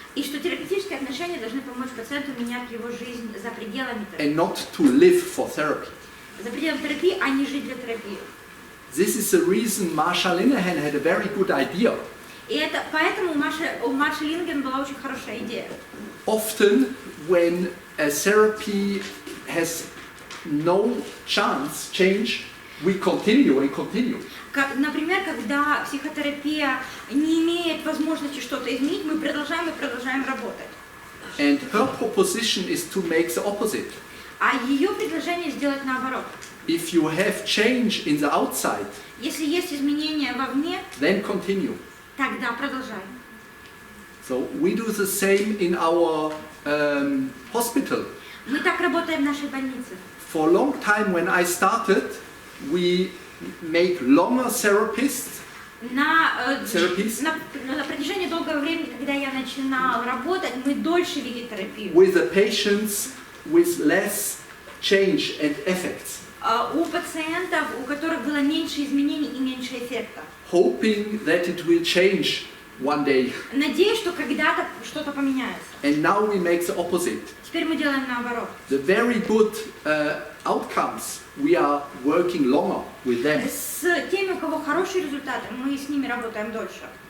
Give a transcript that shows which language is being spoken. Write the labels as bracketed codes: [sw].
[ru] И что терапевтические отношения должны помочь пациенту менять его жизнь за пределами [en] And [ru] терапии. [en] not to live for therapy. [ru] За пределами терапии, а не жить для терапии. [en] This is the reason Marsha Linehan had a very good idea. [ru] И это поэтому у Марши Линген была очень хорошая идея. [en] Often when a therapy has no chance change, we continue and continue. [ru] Например, когда психотерапия не имеет возможности что-то изменить, мы продолжаем и продолжаем работать. [en] And her proposition is to make the opposite. [ru] А ее предложение сделать наоборот. [en] If you have change in the outside, [ru] Если есть изменения вовне, [en] then continue. [ru] тогда продолжаем. [en] So we do the same in our hospital. [ru] Мы так работаем в нашей больнице. [en] For a long time when I started, we make longer therapies. [ru] На протяжении долгого времени, когда я начинала работать, мы дольше вели терапию. [en] With the patients with less change and effects. [ru] У пациентов, у которых было меньше изменений и меньше эффекта. [en] Hoping that it will change one day. [ru] Надеюсь, что когда-то что-то поменяется. [en] And now we make the opposite. [ru] Теперь мы делаем наоборот. [en] The very good outcomes, we are working longer with them. [ru] С теми, у кого хорошие результаты, мы с ними работаем дольше.